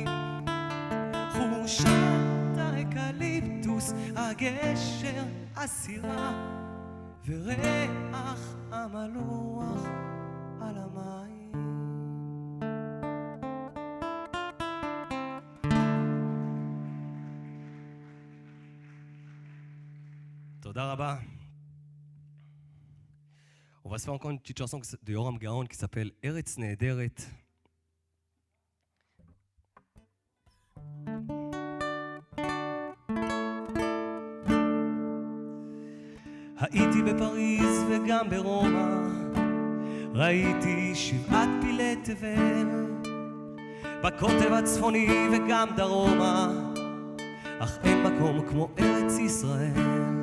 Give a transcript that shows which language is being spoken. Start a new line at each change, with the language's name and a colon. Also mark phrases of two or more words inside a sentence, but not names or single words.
Hebrew: חורשת האקליפטוס, הגשר, הסירה, וריח המלוח על המים. תודה רבה.
French: On va se faire encore une petite chanson de Yoram Gaon qui s'appelle Eretz Nehederet.
Hebrew: הייתי בפריז וגם ברומא, ראיתי 7 פילי תבל, בקוטב הצפוני וגם דרומה, אך אין מקום כמו ארץ ישראל.